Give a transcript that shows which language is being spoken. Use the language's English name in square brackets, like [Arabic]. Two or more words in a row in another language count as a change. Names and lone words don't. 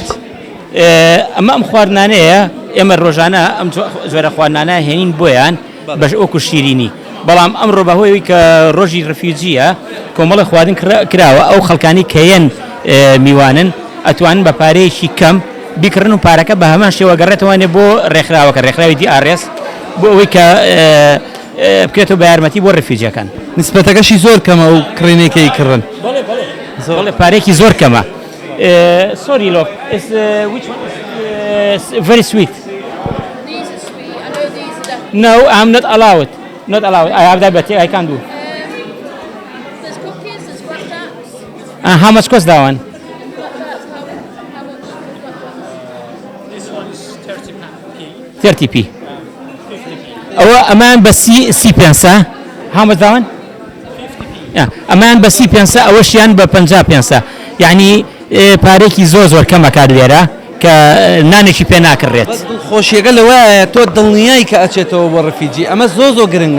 [Central Kurdish] ئەمە ئەم خواردنانەیە ئێمە ڕۆژانە ئەم جۆرە خواردنانە هێنین بۆیان بەش ئۆکو شیرینی بەڵام ئەمڕۆ بەهۆی کە ڕۆژی ڕەفیوجیە کۆمەڵی خواردن کراوە ئەو خەڵکانی کەیەن میوانن ئەتوانن بە پارەیەکی کەم بیکردن و پارەکە بە هەمان شێوە گەڕێتەوانێ بۆ ڕێکخراوەکە ڕێکخراوی DRS بۆ ئەوەی کە بکرێتەوە بە یارمەتی بۆ ڕەفیوجیەکان نسبەتەکەشی زۆر کەمە و کڕینێکەی کڕن بەڵێ پارێکی زۆر کەمە [English] sorry look it's which one is very sweet These are sweet. I know these are definitely. no I'm not allowed I have diabetes I can't do There's cookies, there's flapjacks. how much cost that one Flapjacks, how much? This one's £30 a piece. [Central Kurdish] 30p ئەوە ئەمان بە سی پێنسە هەمەداون ئەمان بە سی پێنسە ئەوەشیان بە 50 پێنسە یعنی پارێکی زۆر کەمە کار لێرە کە نانێکی پێ ناکڕێت خۆشیەکە لەوەیە تۆ دڵنیایی کە ئەچێتەوە بۆ ڕفیجی ئەمە زۆر گرنگە